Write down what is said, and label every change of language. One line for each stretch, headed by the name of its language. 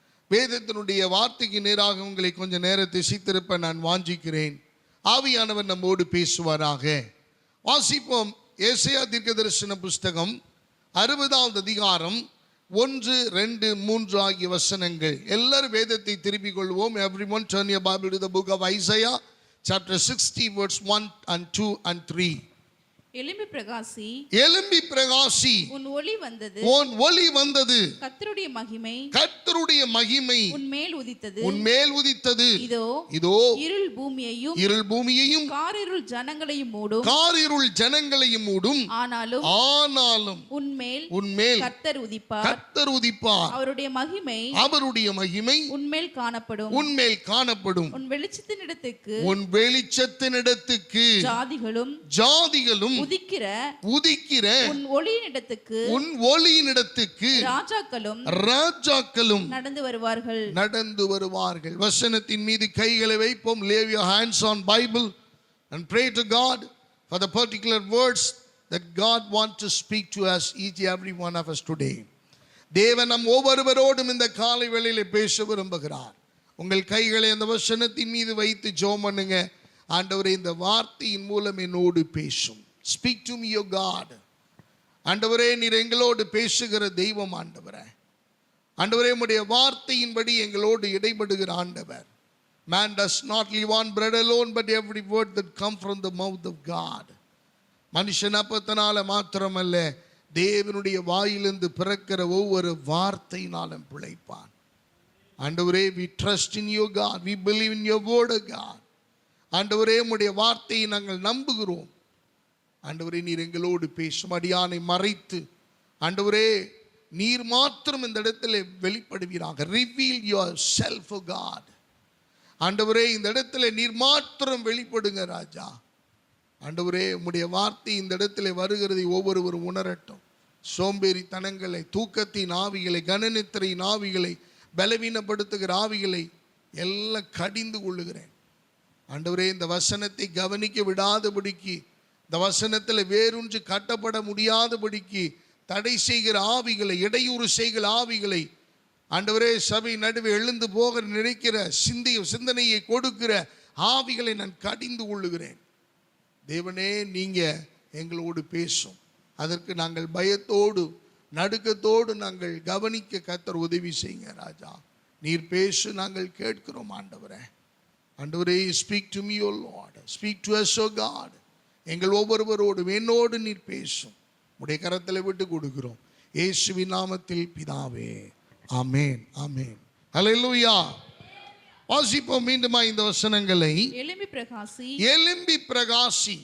Tamil: வேதத்தினுடைய வார்த்தைக்கு நேராக உங்களை கொஞ்சம் நேரத்தை சித்திருப்ப நான் வாஞ்சிக்கிறேன். ஆவியானவர் நம்மோடு பேசுவாராக. வாசிப்போம். ஏசாயா தீர்க்கதரிசன புஸ்தகம் 60வது அதிகாரம் 1, 2, 3 ஆகிய வசனங்கள். எல்லாரும் வேதத்தை திருப்பிக் கொள்வோம்.
English: Everyone turn your Bible to the book of Isaiah chapter 60 verse 1 and 2 and 3.
Tamil: எழும்பி பிரகாசி, எழும்பி பிரகாசி, உன் ஒளி வந்தது, உன் ஒளி வந்தது, கர்த்தருடைய மகிமை, கர்த்தருடைய மகிமை உன்மேல் உதித்தது, உன்மேல் உதித்தது. இதோ இதோ இருள் பூமியையும், இருள் பூமியையும், காரிருள் ஜனங்களையும் மூடும், காரிருள் ஜனங்களையும் மூடும். ஆனாலும் உன்மேல் கர்த்தர் உதிப்பார், கர்த்தர் உதிப்பார். அவருடைய மகிமை உன்மேல் காணப்படும். உன் வெளிச்சத்தினிடத்துக்கு ஜாதிகளும் உதிக்கிற உன் ஒளியினிடத்துக்கு ராஜாக்களும் நடந்து வருவார்கள். வசனத்தின் மீது கைகளை வைப்போம்.
English: Lay your hands on Bible and pray to God for the particular words that God wants to speak to us, each every one of us today.
Tamil: தேவன் நம் ஒவ்வொருவரோடும் இந்த காலை வேளையிலே பேச விரும்புகிறார். உங்கள் கைகளை அந்த வசனத்தின் மீது வைத்து ஜெபம் பண்ணுங்க. ஆண்டவரே, இந்த வார்த்தையின் மூலம் என்னோடு பேசும்.
English: Speak to me, O God.
Tamil: ஆண்டவரே, நீர் எங்களோடு பேசுகிற தெய்வம். ஆண்டவரே, உம்முடைய வார்த்தையின்படி எங்களோடு இடைபடுகிற ஆண்டவர்.
English: Man does not live on bread alone, but every word that comes from the mouth of God.
Tamil: மனுஷன் அப்பத்தினால மாத்திரமல்ல, தேவனுடைய வாயிலிருந்து பிறக்கிற ஒவ்வொரு வார்த்தையினாலும் பிழைப்பான். ஆண்டவரே,
English: we trust in you, God. We believe in your word, God.
Tamil: ஆண்டவரே, உம்முடைய வார்த்தையை நாங்கள் நம்புகிறோம். ஆண்டவரே, நீர் எங்களோடு பேசும். அடியானை மறைத்து ஆண்டவரே, நீர் மாத்திரம் இந்த இடத்துல வெளிப்படுவீராக.
English: Reveal yourself, O God.
Tamil: ஆண்டவரே, இந்த இடத்துல நீர் மாத்திரம் வெளிப்படுங்க ராஜா. ஆண்டவரே, உம்முடைய வார்த்தை இந்த இடத்துல வருகிறதை ஒவ்வொருவரும் உணரட்டும். சோம்பேறித்தனங்களை, தூக்கத்தின் ஆவிகளை, கனநித்திரையின் ஆவிகளை, பலவீனப்படுத்துகிற ஆவிகளை எல்லாம் கடிந்து கொள்ளுகிறேன். ஆண்டவரே, இந்த வசனத்தை கவனிக்க விடாதபடிக்கு, இந்த வசனத்தில் வேறொன்று கட்டப்பட முடியாதபடிக்கு தடை செய்கிற ஆவிகளை, இடையூறு செய்கிற ஆவிகளை, ஆண்டவரே, சபை நடுவே எழுந்து போக நினைக்கிற சிந்தனையை கொடுக்கிற ஆவிகளை நான் கடிந்து கொள்ளுகிறேன். தேவனே, நீங்க எங்களோடு பேசும். அதற்கு நாங்கள் பயத்தோடு நடுக்கத்தோடு நாங்கள் கவனிக்க கர்த்தர் உதவி செய்யுங்க ராஜா. நீர் பேசு, நாங்கள் கேட்கிறோம். ஆண்டவரே,
English: speak to me, O Lord. Speak to us, O God.
Tamil: எங்கள் ஒவ்வொருவரோடும் என்னோடு நீர் பேசும். உடைய கரத்தில் விட்டு கொடுக்கிறோம். இயேசுவின் நாமத்தில் பிதாவே, ஆமென், ஆமென். ஹல்லேலூயா. வாசிப்போம் மீண்டுமா இந்த வசனங்களை. எழும்பி பிரகாசி,